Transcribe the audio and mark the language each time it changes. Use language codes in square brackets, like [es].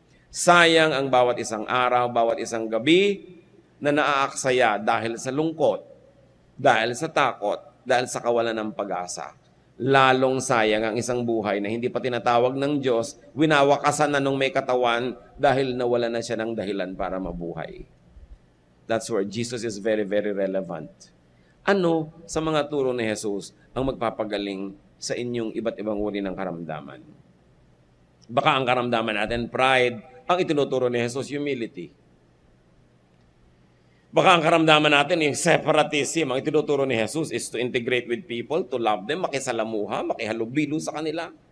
[tl] Sayang ang bawat isang araw, bawat isang gabi na naaaksaya dahil sa lungkot, dahil sa takot, dahil sa kawalan ng pag-asa. Lalong sayang ang isang buhay na hindi pa tinatawag ng Diyos, winawakasan na nung may katawan dahil nawala na siya ng dahilan para mabuhay. [en] That's where Jesus is very, very relevant. [tl] Ano sa mga turo ni Jesus ang magpapagaling sa inyong iba't ibang uri ng karamdaman? Baka ang karamdaman natin, pride. Ang itinuturo ni Jesus, humility. Baka ang karamdaman natin, yung separatism, ang itinuturo ni Jesus [en] is to integrate with people, to love them, [tl] makisalamuha, makihalubilo sa kanila.